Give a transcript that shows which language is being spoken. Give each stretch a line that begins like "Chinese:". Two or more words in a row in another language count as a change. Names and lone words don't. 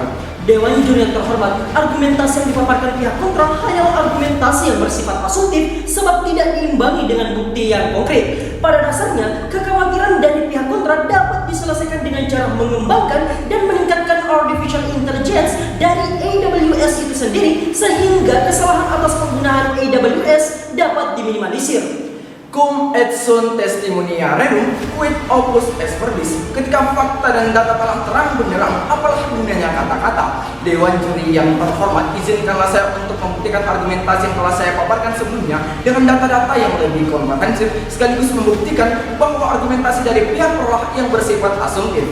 Indonesian: Dewan Juri yang terhormat, argumentasi yang dipaparkan pihak kontra hanyalah argumentasi yang bersifat asumtif sebab tidak diimbangi dengan bukti yang konkret. Pada dasarnya, kekhawatiran dari pihak kontra dapat diselesaikan dengan cara mengembangkan dan meningkatkan
English: artificial intelligence
Indonesian: dari AWS itu sendiri, sehingga kesalahan atas penggunaan AWS dapat diminimalisir.
Latin: Cum et sunt testimonia rerum quid opus est verbis.
Indonesian: Ketika fakta dan data telah terang benderang, apalah gunanya kata-kata? Dewan Juri yang terhormat, izinkanlah saya untuk membuktikan argumentasi yang telah saya paparkan sebelumnya dengan data-data yang lebih komprehensif, sekaligus membuktikan bahwa argumentasi dari pihak perlah yang bersifat asumtif.